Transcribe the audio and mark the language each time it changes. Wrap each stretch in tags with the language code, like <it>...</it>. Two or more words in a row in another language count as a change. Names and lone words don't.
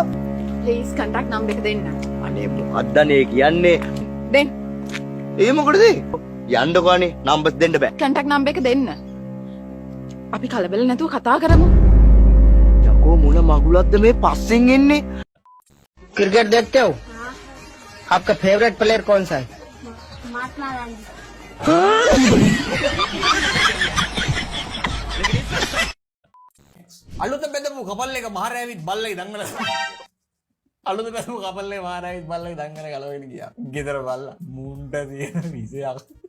<en>please contact number</en> <si>එක දෙන්න. අනේ මොකක්ද නේ කියන්නේ? දෙන්න. ඒ මොකටද? යන්නකෝ අනේ නම්බර්ස් දෙන්න බෑ.</si> <en>contact number</en> <si>එක දෙන්න. අපි කලබල නැතුව කතා කරමු. යකෝ මොන මගුලක්ද මේ පස්සෙන් එන්නේ?</si> <hi>क्रिकेट देखते हो? आपका</hi> <en>favourite player</en> <hi>कौन सा है? महात्मा गांधी.</hi> <si>අලුත බෙදපු කපල් එක මහරෑවිත් බල්ලයි දංගන. අලුත බෙදපු කපල් එක මහරෑවිත් බල්ලයි දංගන ගලවගෙන ගියා. ගෙදර බල්ලා මුන්ට තියෙන විසයක්.</si>